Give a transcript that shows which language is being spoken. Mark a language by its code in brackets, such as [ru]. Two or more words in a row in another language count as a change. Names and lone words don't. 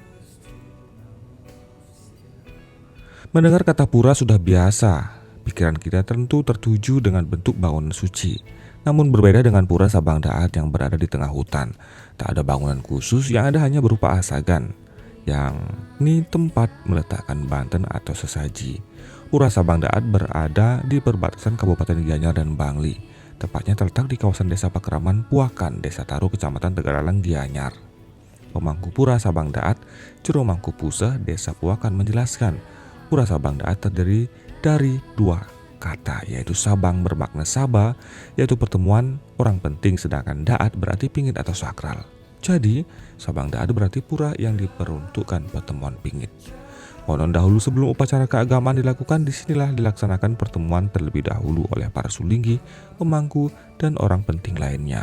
[id] Mendengar kata pura sudah biasa, pikiran kita tentu tertuju dengan bentuk bangunan suci. Namun berbeda dengan Pura Sabang Daat yang berada di tengah hutan. Tak ada bangunan khusus, yang ada hanya berupa asagan, yang ini tempat meletakkan banten atau sesaji. Pura Sabang Daat berada di perbatasan Kabupaten Gianyar dan Bangli. Tepatnya terletak di kawasan Desa Pakraman Puakan, Desa Taru, Kecamatan Tegaralang, Gianyar. Pemangku Pura Sabang Daat, Jero Mangkupuse, Desa Puakan menjelaskan, Pura Sabang Daat terdiri dari dua kata, yaitu Sabang bermakna Saba, yaitu pertemuan orang penting, sedangkan Daat berarti pingit atau sakral. Jadi, Sabang Daat berarti pura yang diperuntukkan pertemuan pingit. Konon dahulu sebelum upacara keagamaan dilakukan, disinilah dilaksanakan pertemuan terlebih dahulu oleh para sulinggi, pemangku, dan orang penting lainnya.